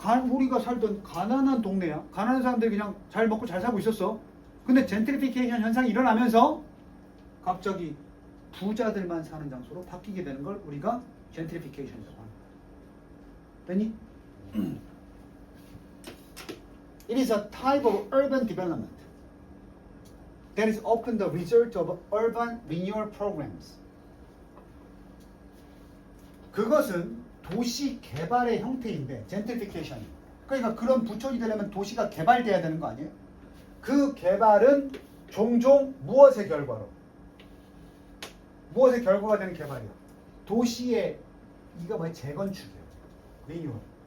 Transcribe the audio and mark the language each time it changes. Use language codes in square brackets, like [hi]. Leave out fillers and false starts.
[ko] 우리가 살던 가난한 동네야. 가난한 사람들이 그냥 잘 먹고 잘 살고 있었어. 근데 젠트리피케이션 현상이 일어나면서 갑자기 부자들만 사는 장소로 바뀌게 되는 걸 우리가 젠트리피케이션이라고 합니다. 됐니? [en] It is a type of urban development that is often the result of urban renewal programs. [ko] 그것은 도시 개발의 형태인데, 젠트리피케이션. 그러니까 그런 부촌이 되려면 도시가 개발돼야 되는 거 아니에요? 그 개발은 종종 무엇의 결과로? 무엇의 결과가 되는 개발이야? 도시의 이거 뭐야? 재건축이에요. 리뉴얼.